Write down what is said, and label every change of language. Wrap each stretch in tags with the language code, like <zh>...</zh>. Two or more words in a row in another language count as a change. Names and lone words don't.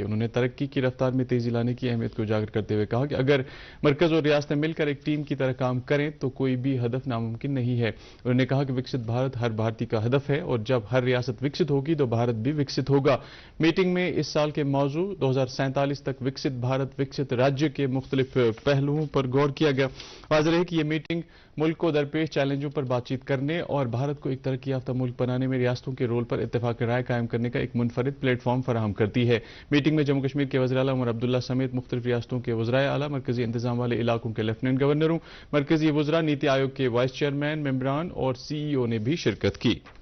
<ur>انہوں نے ترقی کی رفتار میں تیزی لانے کی اہمیت کو اجاگر کرتے ہوئے کہا کہ اگر مرکز اور ریاستیں مل کر ایک ٹیم کی طرح کام کریں تو کوئی بھی ہدف ناممکن نہیں ہے۔ انہوں نے کہا کہ وکست بھارت ہر بھارتی کا ہدف ہے، اور جب ہر ریاست وکست ہوگی تو بھارت بھی وکست ہوگا۔ میٹنگ میں اس سال کے موضوع 2047 تک وکست بھارت وکست راجیہ کے مختلف پہلوؤں پر غور کیا گیا۔ واضح ہے کہ یہ میٹنگ ملک کو درپیش چیلنجوں پر بات چیت کرنے اور بھارت کو ایک ترقی یافتہ ملک بنانے میں ریاستوں کے رول پر اتفاق رائے قائم کرنے کا ایک منفرد پلیٹ فارم فراہم کرتی ہے۔ میٹنگ میں جموں کشمیر کے وزیر اعلیٰ عمر عبداللہ سمیت مختلف ریاستوں کے وزرائے اعلیٰ، مرکزی انتظام والے علاقوں کے لیفٹیننٹ گورنروں، مرکزی وزراء، نیتی آیوگ کے وائس چیئرمین، ممبران اور CEO نے بھی شرکت کی۔</ur>